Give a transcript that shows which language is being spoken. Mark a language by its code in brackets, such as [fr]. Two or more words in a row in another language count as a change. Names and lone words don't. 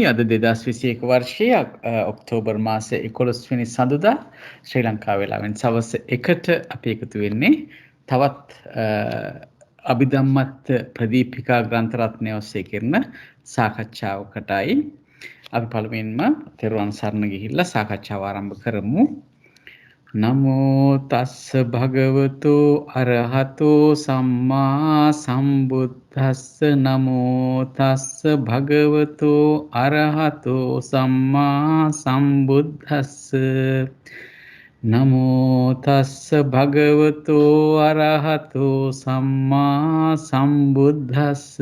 [si] අද 2021 වර්ෂයේ ඔක්තෝබර් මාසයේ 11 වෙනි සඳුදා ශ්‍රී ලංකා වේලාවෙන් සවස් 1ට අපි එකතු වෙන්නේ තවත් අභිධම්මත් ප්‍රදීපිකා ග්‍රන්ථ රත්නය ඔස්සේ කරන සාකච්ඡාවකටයි. අපි පළමුවෙන්ම තෙරුවන් සරණ ගිහිල්ලා සාකච්ඡාව ආරම්භ කරමු. [pi] නමෝ තස්ස භගවතු අරහතෝ සම්මා සම්බුද්දස්ස නමෝ තස්ස භගවතු අරහතෝ සම්මා සම්බුද්දස්ස නමෝ තස්ස භගවතු අරහතෝ සම්මා සම්බුද්දස්ස